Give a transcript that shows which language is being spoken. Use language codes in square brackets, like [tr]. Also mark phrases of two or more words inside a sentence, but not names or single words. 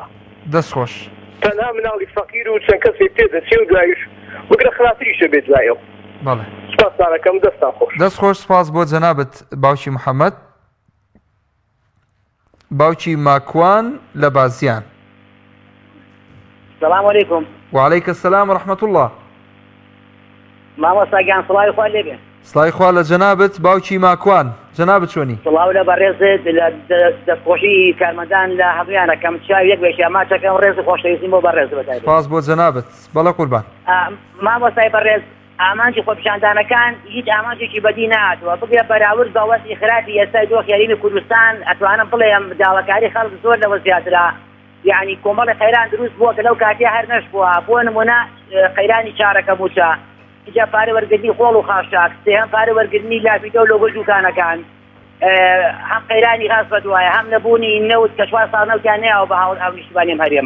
[ckb] دەستخۆش تەنها مناڵی فەقیر و چەند کەسێک تێدەچێ و دوایش بگرە خراپتریشە بێت دوایەوە. بەڵێ سپاسدارەکەم دەستان خۆش. دەست خۆش سپاس بۆ جەنابەت باوکی محەممەد. باوکی ماکوان لە بازیان. [ar] سلام علیکم. وعلیکم السلام ورحمة الله. [ckb] مامۆستا گیان سڵاوی خوا لێبێ. سڵاوی خوا لە جەنابەت باوکی ماکوان. جەنابەت چۆنی؟ سڵاو لە بەڕێزت لە دەستخۆشی کارمەندان لە هەموویانەکەم چاوی یەک بێشە ماچەکەم ڕێز خۆشەویستیم بۆ بەڕێز بەتایبەت. سپاس بۆ جەنابەت. بەڵێ قوربان. مامۆستای بەڕێز ئامانجی خۆپیشاندانەکان هیچ ئامانجێکی بەدی نهاتووە بگرە بەراورد بە وەستی خراپی ئێستا دۆخی هەرێمی کوردستان ئەتوانم بڵێم داواکاری خەڵک زۆر لەوە زیاترا، یعنی کۆمەڵی خەیران دروست بووە کە لەو کاتێ هەر نەشبووە بۆ نمونە خەیرانی چارەکە موچە، اینجا پارە وەرگرتنی خۆڵ و خاشاک، سێهەم پارە وەرگرتنی لاپیتە و لۆگۆ دوکانەکان، هەم خەیرانی غاز بەدوایە هەم نەبوونی نەوت کە 4 ساڵ نەوتیان نەیەوە بە هاو نیشتیمانیم هەرێمە.